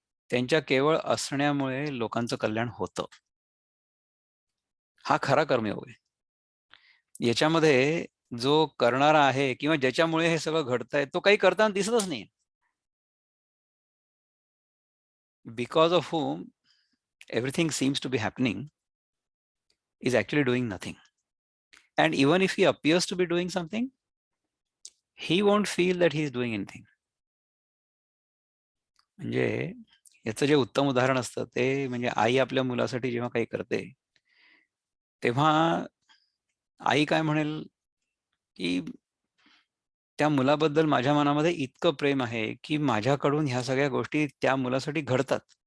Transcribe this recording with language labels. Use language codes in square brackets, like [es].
[mr] त्यांच्या केवळ असण्यामुळे लोकांचं कल्याण होतं. हा खरा कर्मयोग आहे. याच्यामध्ये जो करणारा आहे किंवा ज्याच्यामुळे हे सगळं घडतंय तो काही करताना दिसतच नाही. [en] Because of whom everything seems to be happening is actually doing nothing. And even if he appears to be doing something, he won't feel that he is doing anything. [mr] म्हणजे याचं जे उत्तम उदाहरण असतं ते म्हणजे आई आपल्या मुलासाठी जेव्हा काही करते, तेव्हा आई काय म्हणेल की त्या मुलाबद्दल माझ्या मनामध्ये इतकं प्रेम आहे की माझ्याकडून ह्या सगळ्या गोष्टी त्या मुलासाठी घडतात.